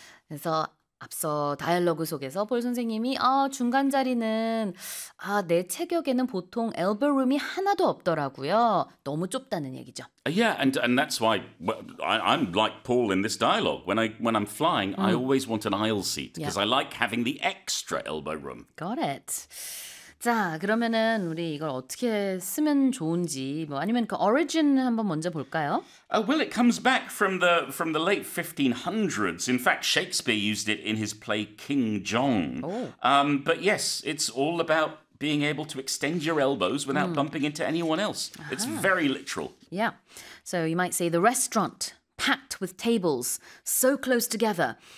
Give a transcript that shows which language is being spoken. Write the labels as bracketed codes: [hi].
[ko] 그래서 앞서 다이얼로그 속에서 볼 선생님이 중간 자리는 내 체격에는 보통 elbow room이 하나도 없더라고요. 너무 좁다는 얘기죠. [en] Yeah, and that's why I'm like Paul in this dialogue. When I'm flying, I always want an aisle seat because I like having the extra elbow room. Got it. [ko] 자, 그러면은 우리 이걸 어떻게 쓰면 좋은지 뭐 아니면 그 origin 한번 먼저 볼까요? [en] Well, it comes back from the late 1500s. In fact, Shakespeare used it in his play King John. But yes, it's all about being able to extend your elbows without bumping into anyone else. It's very literal. Yeah. So you might say the restaurant packed with tables so close together.